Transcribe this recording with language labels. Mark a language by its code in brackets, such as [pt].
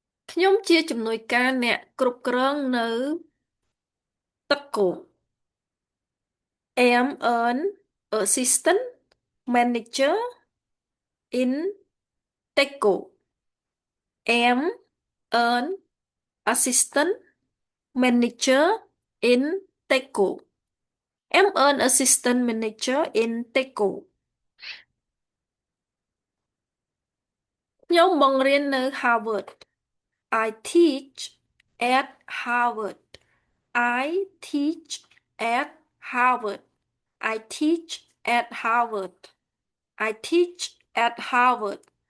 [km] ខ្ញុំជាជំនួយការអ្នកគ្រប់គ្រងនៅទឹកគោក [en] am an assistant manager in Teco. Am an assistant manager in Teco. Am an assistant manager in Teco. [km] ខ្ញុំបង្រៀននៅ Harvard. [en] I teach at Harvard. I teach at Harvard. I teach at Harvard. I teach at Harvard.